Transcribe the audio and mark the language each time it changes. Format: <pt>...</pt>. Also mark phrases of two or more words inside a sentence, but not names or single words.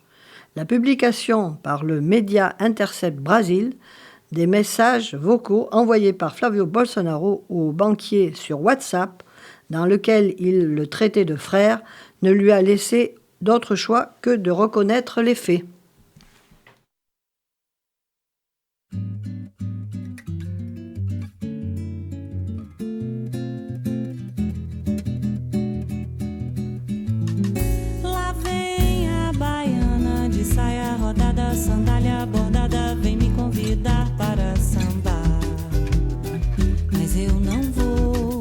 <fr>La publication par le média Intercept Brasil des messages vocaux envoyés par Flavio Bolsonaro au banquier sur WhatsApp, dans lequel il le traitait de frère, ne lui a laissé d'autre choix que de reconnaître les faits.</fr> <pt>Lá vem a baiana de saia rodada, sandália bordada, vem me convidar para sambar, mas eu não vou.</pt>